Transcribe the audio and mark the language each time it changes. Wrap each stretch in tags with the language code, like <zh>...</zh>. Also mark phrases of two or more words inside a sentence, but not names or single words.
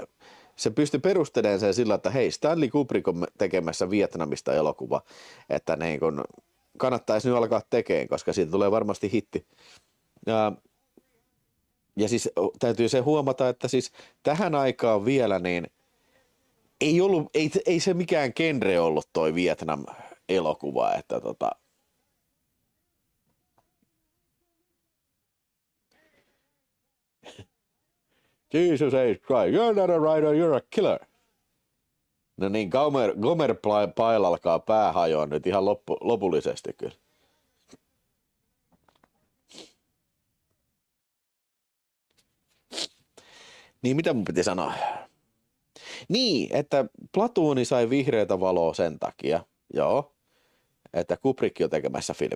<fi>Se pystyi perustelemaan sen sillä, että hei, Stanley Kubrick on tekemässä Vietnamista elokuva, että niin kun kannattaisi nyt alkaa tekemään, koska siitä tulee varmasti hitti. Ja siis täytyy se huomata, että siis tähän aikaan vielä niin ei se mikään genre ollut toi Vietnam-elokuva, että Jesus H.</fi> <en>Christ, you're not a writer, you're a killer.</en> <fi>No niin, Gomer Pyle alkaa pää hajoa nyt ihan lopullisesti kyllä. Niin, mitä mun piti sanoa? Niin, että Platooni sai vihreätä valoa sen takia, joo, että Kubrick on tekemässä filmi.</fi>